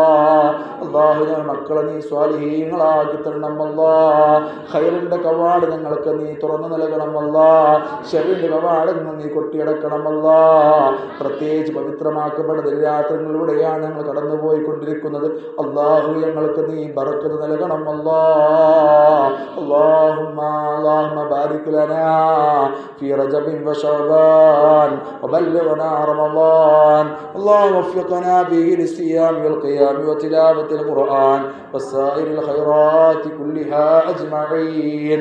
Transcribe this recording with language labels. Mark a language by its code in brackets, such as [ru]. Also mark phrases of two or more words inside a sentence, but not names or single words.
[ml] അല്ലാഹു, ഞങ്ങൾ മക്കളെ നീ സ്വാലിഹീങ്ങളാക്കി തരണമല്ലോ. ഖൈറിന്റെ കവാട ഞങ്ങൾക്ക് നീ തുറന്നു നൽകണമല്ലോ. ശർറിന്റെ കവാടങ്ങൾ നീ കൊട്ടിയടക്കണമല്ലോ. പ്രത്യേകിച്ച് പവിത്രമാക്കപ്പെട്ട രാത്രികളിലൂടെയാണ് ഞങ്ങൾ കടന്നുപോയിക്കൊണ്ടിരിക്കുന്നത്. അല്ലാഹു, ഞങ്ങൾക്ക് നീ ബറക്കത്ത് നൽകണമല്ലോ. [ar] اللهم بارك لنا في رجب وشعبان وبلغنا رمضان. اللهم وفقنا به للصيام والقيام وتلاوة القرآن وسائر الخيرات كلها أجمعين.